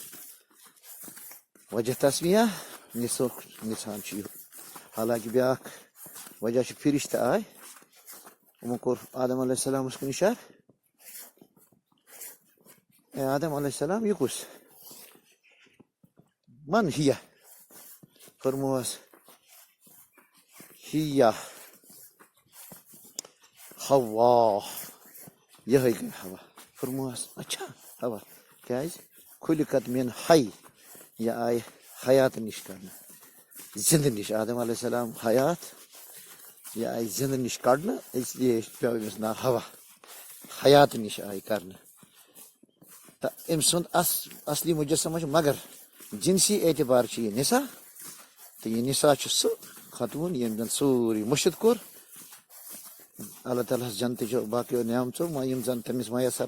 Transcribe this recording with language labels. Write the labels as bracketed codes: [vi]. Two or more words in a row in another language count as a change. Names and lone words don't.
[ks] وجہ تسمیہ نِسُک نِسان چھُ یہِ حالانکہِ بیٛاکھ وجہ چھُ فرشتہٕ آے یِمو کوٚر آدم علیہ السلامس کُن اِشارٕ اے آدم علیہ السلام یہِ کُس من ہِیا فرموہس ہِیا ہوا یِہے گٔے ہوا فرموہس اچھا ہوا کیٛازِ [ar] خُلقت من حی [ks] یہِ آیہِ حیات نِش کڑنہٕ زنٛدٕ نِش آدم علیہ السلام حیات یہِ آیہِ زنٛدٕ نِش کڑنہٕ [ur] اس لیے [ks] پیٚو أمِس ناو ہوا حیات نِش آیہِ کرنہٕ تہٕ أمۍ سُنٛد اصلی مجسمہ چھُ مگر جنسی اعتبار چھُ یہِ نسا تہٕ یہِ نسا چھُ سُہ خاتوٗن ییٚمۍ زن سورُے مُشِد کوٚر اللہ تعالیٰ ہس جنتٕچو باقیو نعمژو یِم زن تٔمِس میسر